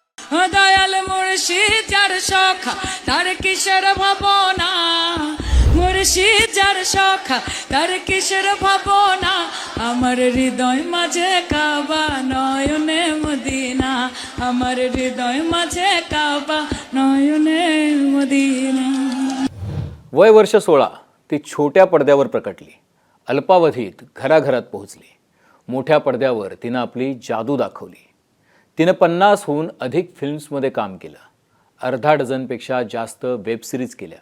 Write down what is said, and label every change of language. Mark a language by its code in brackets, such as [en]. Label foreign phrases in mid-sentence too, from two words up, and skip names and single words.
[bn] দয়াল মুর্শিদ যার সখা তার কিসের ভাবনা, মুর্শিদ যার সখা তার কিসের ভাবনা, আমার হৃদয় মাঝে কাবা নয়নে মদিনা, আমার হৃদয় মাঝে কাবা নয়নে মদিনা। [mr] वय वर्ष 16 ती छोट्या पडद्यावर प्रकटली, अल्पावधीत घराघरात पोहोचली. मोठ्या पडद्यावर तिनं आपली जादू दाखवली. तिनं 50हून अधिक फिल्म्समध्ये काम केलं, अर्धा डझनपेक्षा जास्त वेब सिरीज केल्या.